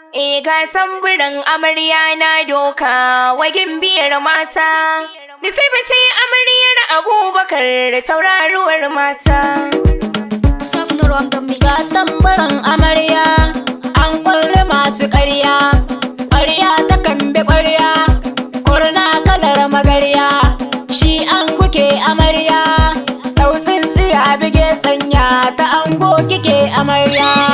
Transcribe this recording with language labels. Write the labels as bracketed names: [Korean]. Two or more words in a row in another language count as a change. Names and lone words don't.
[Hausa] Eh, ga tamburin amarya na doka wa gimbiyar mata. Nasiba ce amaryar Abubakar, tauraruwar mata. [English] Soft Nuru on the mix. [Hausa] Ga tamburin amarya, an kulle masu ƙarya. Ƙarya ta kan bi ƙwarya, kurna kalar magarya. Shi an guke amarya, ɗau tsintsiya bige sanya ta ango kike amarya.